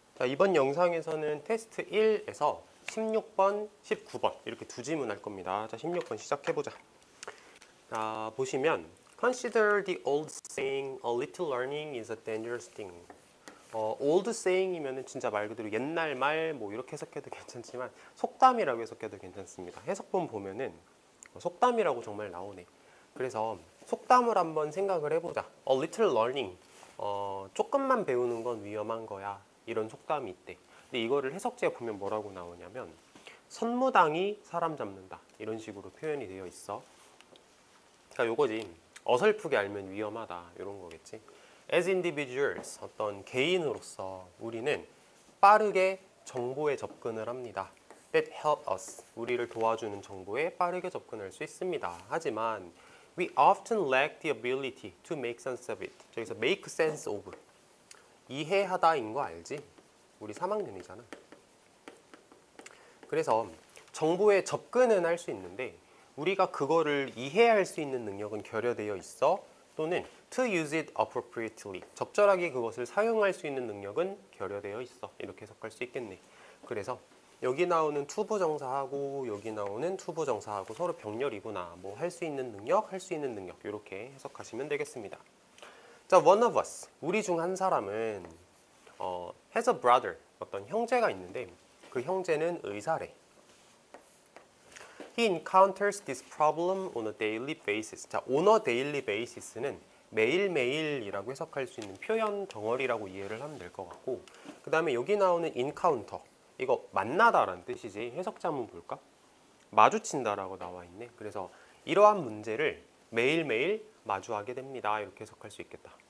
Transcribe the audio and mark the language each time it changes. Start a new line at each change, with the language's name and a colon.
Korean: 자, 이번 영상에서는 테스트 1에서 16번, 19번 이렇게 두 질문 할 겁니다. 자, 16번 시작해보자. 자, 보시면
English: Consider the old saying, a little learning is a dangerous thing.
Korean: old saying이면은 진짜 말 그대로 옛날 말 뭐 이렇게 해석해도 괜찮지만 속담이라고 해석해도 괜찮습니다. 해석본 보면은 속담이라고 정말 나오네. 그래서 속담을 한번 생각을 해보자.
English: A little learning.
Korean: 조금만 배우는 건 위험한 거야. 이런 속담이 있대. 근데 이거를 해석지에 보면 뭐라고 나오냐면 선무당이 사람 잡는다. 이런 식으로 표현이 되어 있어. 그러니까 요거지. 어설프게 알면 위험하다. 이런 거겠지.
English: As individuals,
Korean: 어떤 개인으로서 우리는 빠르게 정보에 접근을 합니다.
English: That help us,
Korean: 우리를 도와주는 정보에 빠르게 접근할 수 있습니다. 하지만
English: we often lack the ability to make sense of it.
Korean: 저기서
English: make sense of,
Korean: 이해하다인 거 알지? 우리 3학년이잖아. 그래서 정보에 접근은 할 수 있는데 우리가 그거를 이해할 수 있는 능력은 결여되어 있어. 또는
English: to use it appropriately,
Korean: 적절하게 그것을 사용할 수 있는 능력은 결여되어 있어. 이렇게 해석할 수 있겠네. 그래서 여기 나오는 투부정사하고 여기 나오는 투부정사하고 서로 병렬이구나. 뭐 할 수 있는 능력, 할 수 있는 능력 이렇게 해석하시면 되겠습니다. 자,
English: one of us,
Korean: 우리 중 한 사람은
English: has a brother,
Korean: 어떤 형제가 있는데 그 형제는 의사래.
English: He encounters this problem on a daily basis.
Korean: 자,
English: on a daily basis
Korean: 는 매일매일이라고 해석할 수 있는 표현 덩어리라고 이해를 하면 될 것 같고, 그 다음에 여기 나오는 encounter, 이거 만나다라는 뜻이지. 해석자 한번 볼까? 마주친다라고 나와 있네. 그래서 이러한 문제를 매일매일 마주하게 됩니다. 이렇게 해석할 수 있겠다.